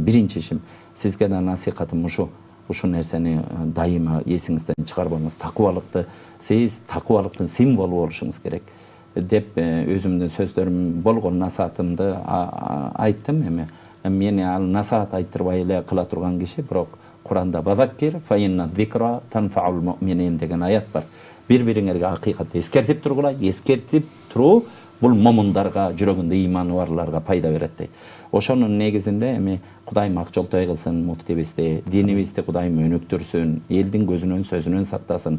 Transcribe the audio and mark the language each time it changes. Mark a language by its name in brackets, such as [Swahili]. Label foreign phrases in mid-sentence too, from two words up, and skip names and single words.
[Kyrgyz] Биринчи ишим, сизге да насихатым ушу нерсени дайыма эсиңизден чыгарбаңыз. Такубалыкты, сиз такубалыктын символу болушуңуз керек деп өзүмдүн сөздөрүм болгон насаатымды айттым. Эми мени ал насаат айттырбай эле кыла турган киши, бирок Куранда [Arabic] «وذكر فإن الذكرى تنفع المؤمنين» [Kyrgyz] деген аят бар. Бири-бириңерге акыйкатты эскертип тургула, эскертип туруу бул момундарга, жүрөгүндө ыйманы барларга пайда берет дейт. Ошонун негизинде эми Кудайым ак жолтой кылсын муфтибизди, динибизди Кудайым өнүктүрсүн, элдин көзүнөн сөзүнөн сактасын.